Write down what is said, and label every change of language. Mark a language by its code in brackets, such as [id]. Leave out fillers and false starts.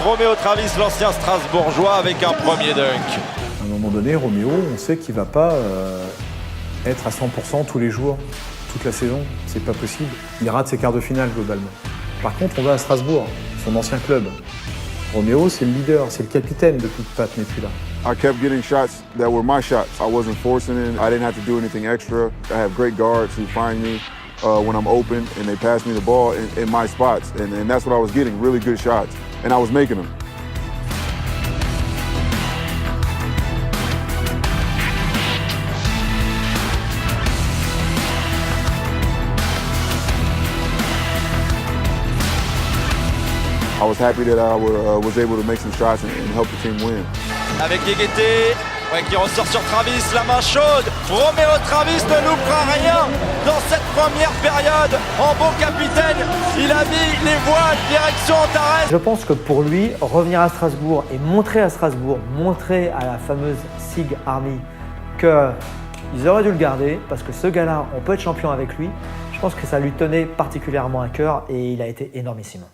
[fr] Roméo Travis, l'ancien Strasbourgeois, avec un premier dunk. À un moment donné, Roméo, on sait qu'il ne va pas être à 100% tous les jours, toute la saison. C'est pas possible. Il rate ses quarts de finale globalement. Par contre, on va à Strasbourg, son ancien club. Roméo, c'est le leader, c'est le capitaine depuis que Pat n'est plus là. [en] I kept getting shots that were my shots. I wasn't forcing it. I didn't have to do anything extra. I have great guards who find me when I'm open and they pass me the ball in my spots. And that's what I was getting, really good shots. And I was making them. I was happy that I was able to make some shots and help the team win. [fr] Avec Guégueté, qui ressort sur Travis, la main chaude. Roméo Travis ne loupera rien dans cette première période. En bon capitaine, il a mis les voiles direction Antares. Je pense que pour lui, revenir à Strasbourg et montrer à Strasbourg, montrer à la fameuse SIG Army qu'ils auraient dû le garder parce que ce gars-là, on peut être champion avec lui. Je pense que ça lui tenait particulièrement à cœr et il a été énormissime.